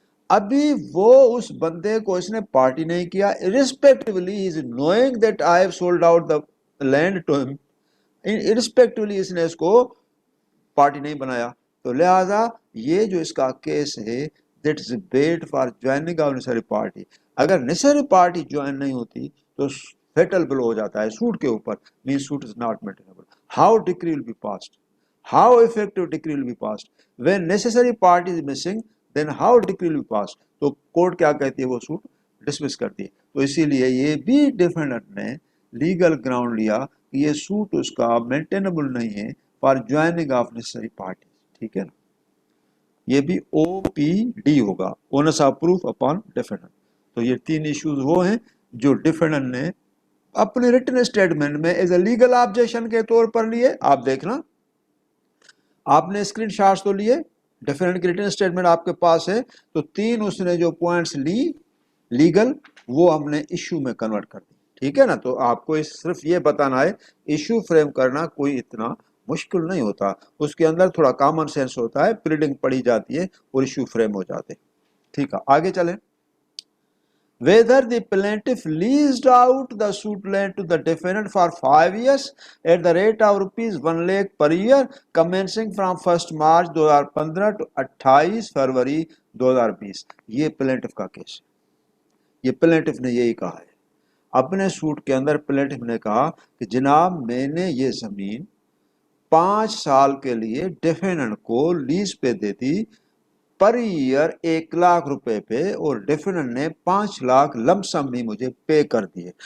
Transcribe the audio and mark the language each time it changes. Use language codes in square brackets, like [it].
[ur] ابھی وہ اس بندے کو اس نے پارٹی نہیں کیا، [en] irrespectively he is knowing that I have sold out the land to him, irrespectively [ur] اس نے اس کو پارٹی نہیں بنایا. تو لہٰذا یہ جو اس کا کیس ہے [en] that is paid for joining of necessary party، [ur] اگر necessary party join نہیں ہوتی تو فیٹل بل ہو جاتا ہے سوٹ کے اوپر، [en] means suit is not maintainable. How decree will be passed? How effective decree will be passed? When necessary party is missing, then how decree will be passed? [ur] تو court کیا کہتی ہے؟ وہ سوٹ ڈسمس کرتی ہے. تو اسی لیے یہ بھی ڈیفینڈنٹ نے لیگل گراؤنڈ لیا کہ یہ سوٹ اس کا مینٹینیبل نہیں ہے [en] For joining of necessary parties. [ur] ٹھیک ہے نا. یہ بھی او پی ڈی ہوگا, [en] Onus of proof upon defendant. [ur] تو یہ تین ایشوز وہ ہیں جو ڈیفینڈنٹ نے اپنے ریٹن اسٹیٹمنٹ میں [en] as a legal objection [ur] کے طور پر لیے. آپ دیکھنا, آپ نے اسکرین شاٹس تو لیے, ڈیفینڈنٹ کی ریٹن اسٹیٹمنٹ آپ کے پاس ہے, تو تین اس نے جو پوائنٹس لی لیگل, وہ ہم نے ایشو میں کنورٹ کر دی. ٹھیک ہے نا. تو آپ کو صرف یہ بتانا ہے ایشو فریم کرنا کوئی اتنا مشکل نہیں ہوتا, اس کے اندر تھوڑا کامن سینس ہوتا ہے, پلیڈنگ پڑھی جاتی ہے اور ایشو فریم ہو جاتے ہیں. ٹھیک ہے, آگے چلیں. [en] Whether the plaintiff leased out the suit land to the defendant for 5 years at the rate of rupees 1 lakh per year commencing from 1st March 2015 to 28 February 2020. [ur] یہ پلینٹف کا کیس ہے. یہ پلینٹف نے یہی کہا ہے اپنے سوٹ کے اندر. پلینٹف نے کہا کہ جناب میں نے یہ زمین 5 سال کے لیے ڈیفینڈنٹ کو لیز پہ دے دی پر ایئر 1 لاکھ روپے پہ, اور ڈیفینڈنٹ نے 5 لاکھ لم سم بھی مجھے پے کر دیے.